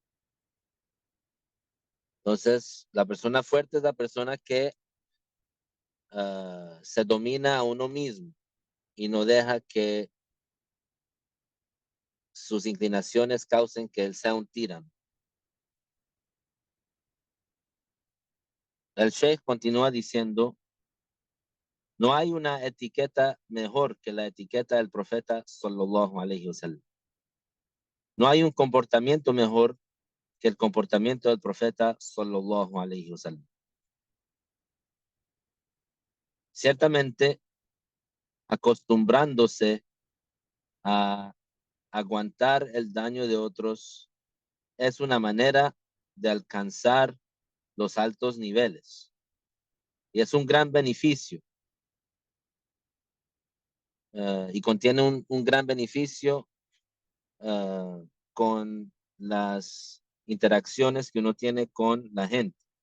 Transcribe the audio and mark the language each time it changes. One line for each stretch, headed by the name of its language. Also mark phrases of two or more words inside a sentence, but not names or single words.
Spanish: Entonces, la persona fuerte es la persona que se domina a uno mismo y no deja que sus inclinaciones causen que él sea un tirano. El Sheikh continúa diciendo, no hay una etiqueta mejor que la etiqueta del profeta
Arabic: صلى الله عليه وسلم.
Spanish: No hay un comportamiento mejor que el comportamiento del profeta
Arabic: صلى الله عليه وسلم.
Spanish: Ciertamente, acostumbrándose a aguantar el daño de otros es una manera de alcanzar los altos niveles y es un gran beneficio y contiene un gran beneficio con las interacciones que uno tiene con la gente.